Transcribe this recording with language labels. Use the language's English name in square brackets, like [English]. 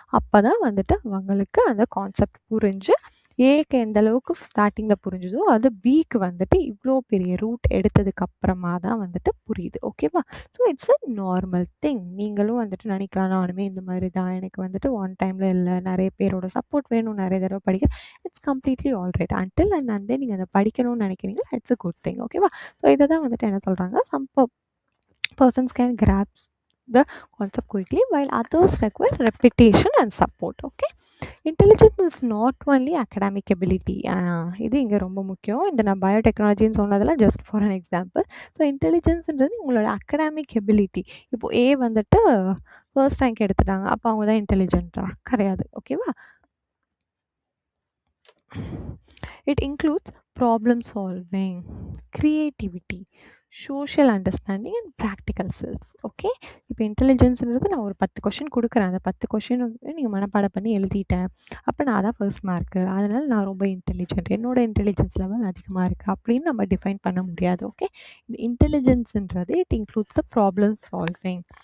[Tamil] அப்போ தான் வந்துட்டு அவங்களுக்கு அந்த கான்செப்ட் புரிஞ்சு, ஏக்கு எந்த அளவுக்கு ஸ்டார்டிங்கில் புரிஞ்சுதோ அது பிக்கு வந்துட்டு இவ்வளோ பெரிய ரூட் எடுத்ததுக்கு அப்புறமா தான் வந்துட்டு புரியுது. ஓகேவா? [English] So it's a normal thing. [Tamil] நீங்களும் வந்துட்டு நினைக்கலாம், நானுமே இந்த மாதிரி தான், எனக்கு வந்துட்டு ஒன் டைமில் இல்லை, நிறைய பேரோட சப்போர்ட் வேணும், நிறைய தடவை படிக்கிறேன். [English] It's completely alright. Until and [Tamil] வந்து நீங்கள் அதை படிக்கணும்னு நினைக்கிறீங்க, [English] It's a good thing. [Tamil] ஓகேவா? ஸோ இதை தான் வந்துட்டு என்ன சொல்கிறாங்க, [English] Some persons can grasp the concept quickly while others require repetition and support. Okay, intelligence is not only academic ability. [Tamil] இது இங்கே ரொம்ப முக்கியம். இந்த நான் பயோடெக்னாலஜின்னு சொன்னதெல்லாம் [English] Just for an example. [Tamil] So இன்டெலிஜென்ஸ்ன்றது உங்களோட அகடாமிக் எபிலிட்டி. இப்போது ஏ வந்துட்டு ஃபர்ஸ்ட் ரேங்க் எடுத்துட்டாங்க, அப்போ அவங்க தான் இன்டெலிஜென்ட்டா? கிடையாது. ஓகேவா? [English] It includes problem solving, creativity, social understanding and practical skills. [Tamil] Okay, இப்போ இன்டெலிஜென்ஸ்ன்றது நான் ஒரு 10 கொஷின் கொடுக்குறேன், அந்த 10 கொஷினுக்கு நீங்கள் மனப்பாடம் பண்ணி எழுதிட்டேன், அப்போ நான் தான் ஃபர்ஸ்ட் மார்க்கு, அதனால் நான் ரொம்ப இன்டெலிஜென்ட், என்னோட இன்டெலிஜென்ஸ் லெவல் அதிகமாக இருக்குது அப்படின்னு நம்ம டிஃபைன் பண்ண முடியாது. [English] okay, [Tamil] இந்த இன்டெலிஜென்ஸ்ன்றது [English] It includes the problem solving.